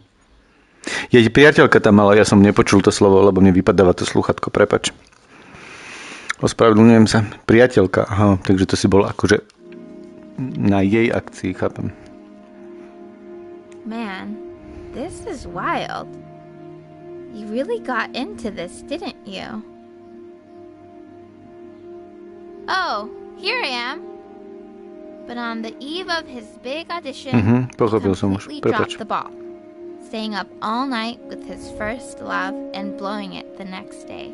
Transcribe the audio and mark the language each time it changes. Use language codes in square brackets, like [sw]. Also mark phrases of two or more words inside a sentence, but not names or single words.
[sk] Jej priateľka tam mala, ja som nepočul to slovo, lebo mne vypadáva to slúchatko, prepač. Ospravedlňujem sa. Priateľka, aha, takže to si bol akože na jej akcii, chápem. [en] Man, this is wild. You really got into this, didn't you? Oh, here I am. But on the eve of his big audition, he completely dropped the ball, staying up all night with his first love and blowing it the next day.